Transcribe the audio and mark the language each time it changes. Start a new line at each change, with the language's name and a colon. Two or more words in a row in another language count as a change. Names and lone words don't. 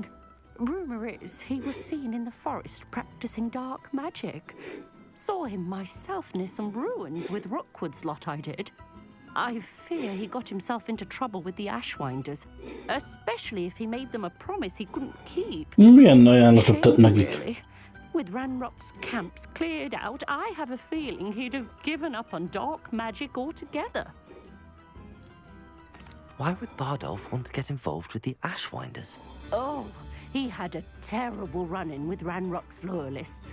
English: Rumour is he was seen in the forest practicing dark magic. Saw him myself near some ruins with Rookwood's lot I did. I fear he got himself into trouble with the Ashwinders, especially if he made them a promise he couldn't keep.
Hungarian: Milyen ajánlatot tett
English: Shame,
Hungarian: nekik?
English: really. With Ranrock's camps cleared out, I have a feeling he'd have given up on dark magic altogether. Why would Bardolph want to get involved with the Ashwinders? Oh, he had a terrible run-in with Ranrock's loyalists.